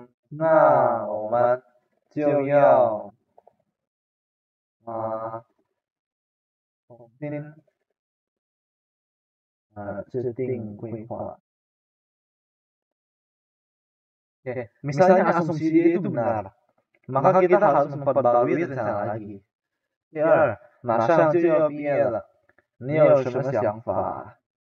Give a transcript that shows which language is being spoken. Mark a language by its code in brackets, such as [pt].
[zh] 那我们就要重新制定规划。 [id] Oke, misalnya asumsi dia itu benar, maka kita harus memperbarui rencana lagi. [zh] 第二，马上就要毕业了，你有什么想法？